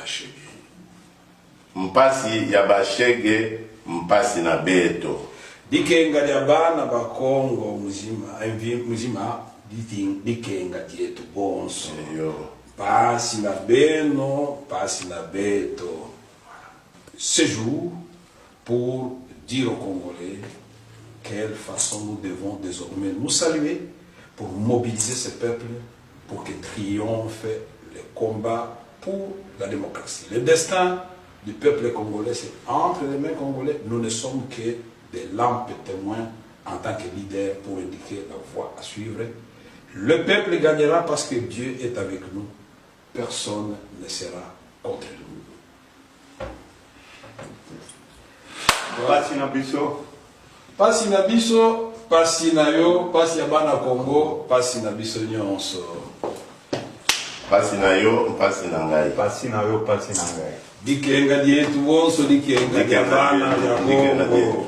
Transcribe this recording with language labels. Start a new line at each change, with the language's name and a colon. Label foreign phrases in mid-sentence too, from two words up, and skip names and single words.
Kongo: Mpasi ya ba shege, mpasi na beto. Dikenga ya bana ba Kongo muzima dikenga dietu bonso. Pasi na beno, pasi na beto.
French: Ce jour pour dire aux Congolais quelle façon nous devons désormais nous saluer pour mobiliser ce peuple pour que triomphe le combat pour la démocratie. Le destin du peuple congolais, c'est entre les mains congolais. Nous ne sommes que des lampes témoins en tant que leader pour indiquer la voie à suivre. Le peuple gagnera parce que Dieu est avec nous. Personne ne sera contre nous.
Lingala: Pasi na biso. Pasi na biso, pasi na yo, pasi ya bana Congo, pasi na biso nyonso. Pasi na yo, pasi na ngai. Pasi na yo, pasi na ngai.
Kongo: Dikenga dietu bonso, dikenga dia bana ya Congo.